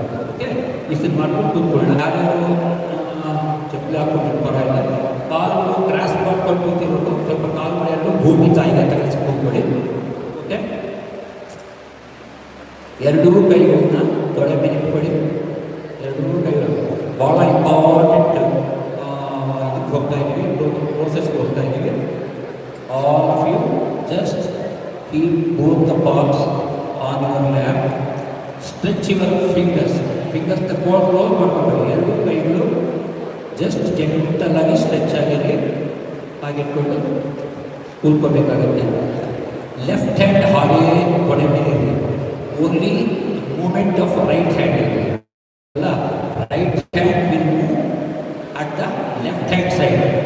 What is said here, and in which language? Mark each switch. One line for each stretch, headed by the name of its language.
Kannada: Okay, ಇಷ್ಟನ್ನು ಮಾಡ್ಕೊಂಡು ಕೂತ್ಕೊಳ್ಳಿ. ಯಾರ್ಯಾರು ಚಪ್ಪಲಿ ಹಾಕ್ಕೊಂಡು ಪರವಾಗಿಲ್ಲ, ಕಾಲು ಕ್ರಾಸ್ ಮಾಡ್ಕೊಂಡು ಕೂತಿರೋದು, ಸ್ವಲ್ಪ ಕಾಲುಗಳೆರಡು ಭೂಮಿ ತಾಯಿಗೆ ತಗಿಸ್ಕೊಂಡು ಹೋಗ್ಕೊಳ್ಳಿ. ಓಕೆ, 2 ಕೈಗಳನ್ನ ತೊಡೆ ಮೇಲೆ ಇಟ್ಕೊಳ್ಳಿ. 2 ಕೈಗಳು ಭಾಳ ಇಂಪಾರ್ಟೆಂಟ್. ಇದಕ್ಕೆ ಹೋಗ್ತಾ ಇದ್ದೀವಿ, ಪ್ರೋಸೆಸ್ಗೆ ಹೋಗ್ತಾ ಇದ್ದೀವಿ.
English: All of you just keep both the palms on your lap. Stretch your fingers
Kannada: close ಮಾಡ್ಕೊಳ್ಬೇಕು. 2 ಕೈಗಳು ಜಸ್ಟ್ ಜೆಂಟಲ್ ಆಗಿ ಸ್ಟ್ರೆಚ್ ಆಗಿದೆ, ಹಾಗಿಟ್ಕೊಂಡು ಕೂತ್ಕೋಬೇಕಾಗುತ್ತೆ. ಲೆಫ್ಟ್ ಹ್ಯಾಂಡ್ ಹಾಗೇ ಕೊಡೆ ಮೇಲೆ ಇರಲಿ.
English: Only movement of right hand ಅಲ್ಲ, right hand will move at the left hand side.